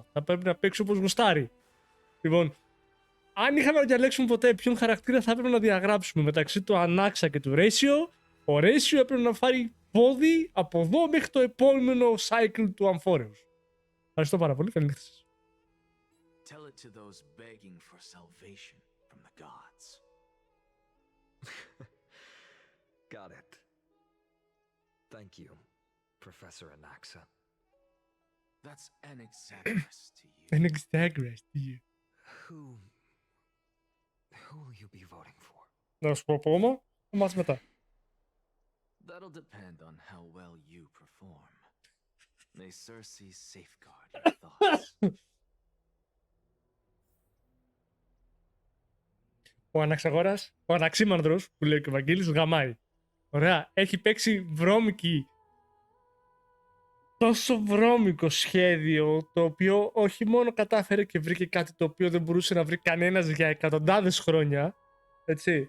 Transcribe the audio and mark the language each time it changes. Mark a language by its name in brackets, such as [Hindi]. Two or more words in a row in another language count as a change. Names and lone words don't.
[Greek] Θα πρέπει να παίξει όπως γουστάρει. Λοιπόν, αν είχαμε να διαλέξουμε ποτέ ποιον χαρακτήρα θα έπρεπε να διαγράψουμε μεταξύ του Ανάξα και του Ratio, ο Ratio έπρεπε να φάρει πόδι από εδώ μέχρι το επόμενο cycle του Amphoreous. Ευχαριστώ πάρα πολύ. Καλή νύχτα σας. [English] Tell it to those begging for salvation from the gods. Got it. Thank you, Professor Anaxa. That's Anaxagoras to you. Anaxagoras to you. Who will you be voting for? [Greek] Να σου πω από όμως, θα μάθεις μετά. [English] That'll depend on how well you perform. May Cersei safeguard your thoughts. [Greek] Ο Αναξαγόρας, ο Αναξίμανδρος που λέει και ο Βαγγέλης, γαμάει. Ωραία, έχει παίξει βρώμικη, τόσο βρώμικο σχέδιο, το οποίο όχι μόνο κατάφερε και βρήκε κάτι το οποίο δεν μπορούσε να βρει κανένας για εκατοντάδες χρόνια, έτσι.